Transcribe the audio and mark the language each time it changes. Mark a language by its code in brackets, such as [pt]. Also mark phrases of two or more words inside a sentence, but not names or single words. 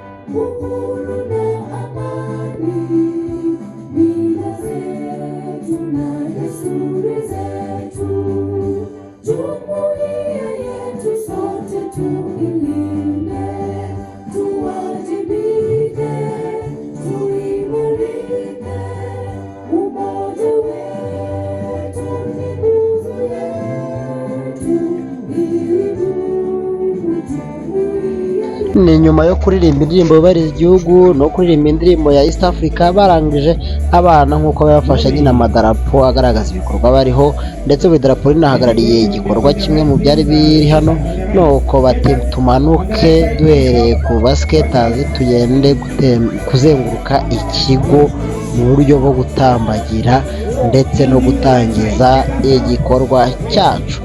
[sw] uhuru na amani, mila zetu na desturi zetu, jumuiya yetu sote tuilinde, tuwajibike, tuimarike, umoja wetu ni nguzo yetu, ili [rw] ni nyuma yo kuririmba indirimbo yubahiriza igihugu no kuririmba indirimbo ya East Africa, barangije abana nk'uko bafashe nyine amadarapo agaragaza ibikorwa bariho, ndetse buri darapo rinahagarariye igikorwa kimwe mu byari biri hano, nuko bati tumanuke duhereye ku basiketazi tugende kuzenguruka ikigo mu buryo bwo gutambagira ndetse no gutangiza igikorwa cyacu.